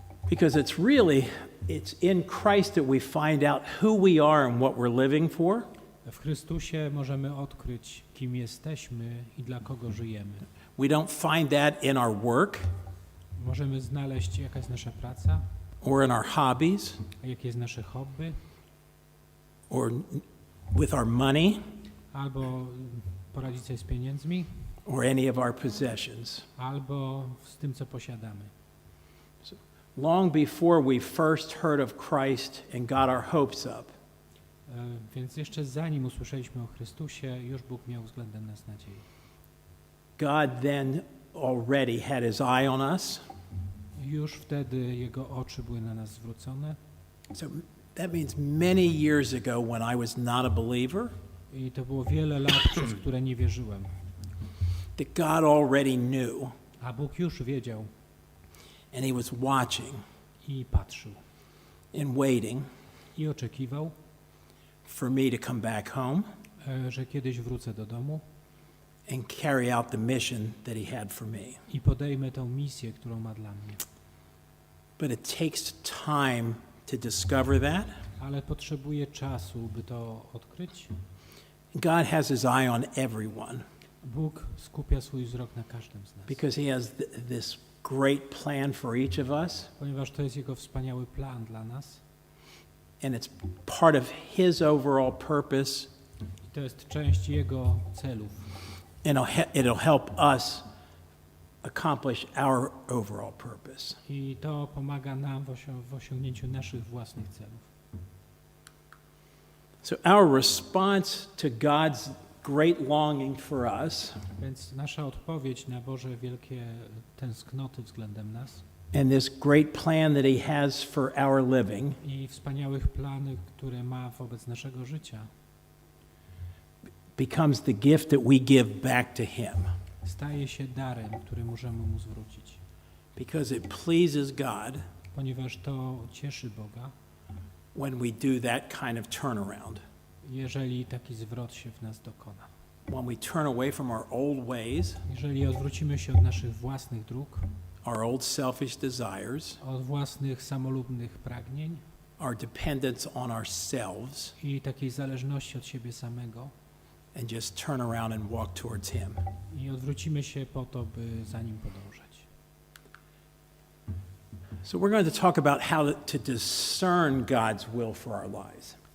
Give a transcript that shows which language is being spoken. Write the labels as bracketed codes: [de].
[en] Because it's in Christ that we find out who we are and what we're living for. [pl] W Chrystusie możemy odkryć, kim jesteśmy i dla kogo żyjemy. [en] We don't find that in our work [pl] Możemy znaleźć, jaka jest nasza praca, [en] or in our hobbies [pl] a jakie jest nasze hobby, [en] or with our money [pl] albo poradzić sobie z pieniędzmi, [en] or any of our possessions. [pl] albo z tym, co posiadamy. [en] Long before we first heard of Christ and got our hopes up, [pl] Więc jeszcze zanim usłyszeliśmy o Chrystusie, już Bóg miał względem nas nadzieję. [en] God then already had His eye on us. [pl] Już wtedy Jego oczy były na nas zwrócone [en] So that means many years ago when I was not a believer, [pl] i to było wiele lat, przez które nie wierzyłem. [en] that God already knew [pl] A Bóg już wiedział [en] and He was watching [pl] i patrzył [en] and waiting [pl] i oczekiwał, [en] for me to come back home [pl] że kiedyś wrócę do domu [en] and carry out the mission that He had for me. [pl] i podejmę tę misję, którą ma dla mnie. [en] But it takes time to discover that. [pl] Ale potrzebuję czasu, by to odkryć. [en] God has His eye on everyone [pl] Bóg skupia swój wzrok na każdym z nas, [en] because He has this great plan for each of us, [pl] ponieważ to jest Jego wspaniały plan dla nas [en] and it's part of His overall purpose, [pl] i to jest część Jego celów. [en] and it'll help us accomplish our overall purpose. [pl] I to pomaga nam w osiągnięciu naszych własnych celów. [en] So our response to God's great longing for us [pl] Więc nasza odpowiedź na Boże wielkie tęsknoty względem nas [en] and this great plan that He has for our living [pl] i wspaniałych planów, które ma wobec naszego życia, [en] becomes the gift that we give back to Him, [pl] staje się darem, który możemy Mu zwrócić. [en] because it pleases God [pl] Ponieważ to cieszy Boga, [en] when we do that kind of turnaround. [pl] jeżeli taki zwrot się w nas dokona. [en] When we turn away from our old ways, [pl] Jeżeli odwrócimy się od naszych własnych dróg, [en] our old selfish desires, [pl] od własnych samolubnych pragnień [en] our dependence on ourselves, [pl] i takiej zależności od siebie samego [en] and just turn around and walk towards Him. [pl] i odwrócimy się po to, by za Nim podążać. [en] So we're going to talk about how to discern God's will for our lives.